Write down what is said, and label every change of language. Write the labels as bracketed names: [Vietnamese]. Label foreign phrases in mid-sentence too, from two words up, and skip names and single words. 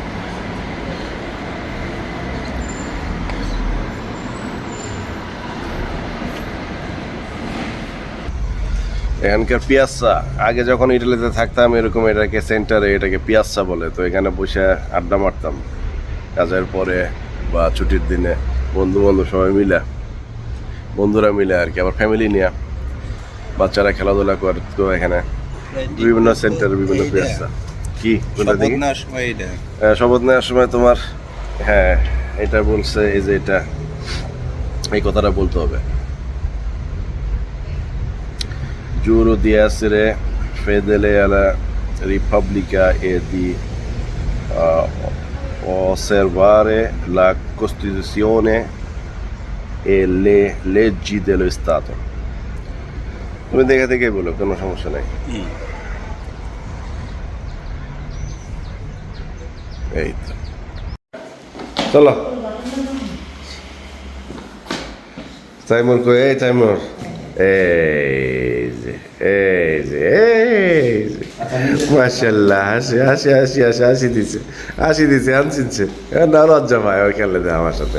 [Bangla] এখানকার পিয়াসা, আগে যখন ইটালিতে থাকতাম এরকম এটাকে সেন্টারে, এটাকে পিয়াসা বলে, তো এখানে বসে আড্ডা মারতাম কাজের পরে বা ছুটির দিনে, বন্ধু সবাই মিলে, বন্ধুরা মিলে আর কি, আবার ফ্যামিলি নিয়ে বাচ্চারা খেলাধুলা করতো এখানে, বিভিন্ন সেন্টারে বিভিন্ন পিয়াসা। কি কোনটা দেখি? শপথ নেওয়ার সময় তোমার, হ্যাঁ এটা বলছে, এই যে এটা, এই কথাটা বলতে হবে, [Italian] giuro di essere fedele alla Repubblica e di osservare la Costituzione e le leggi dello Stato. [Bangla] তুমি দেখে দেখেই বলো, কোনো সমস্যা নাই। এই তো, চলো। তাইমুর কই? এই তাইমুর, এই যে মাশাল্লাহ, হাসি দিছে, আনছিনছে, না লজ্জা পায় ওই খেলে দেয় আমার সাথে।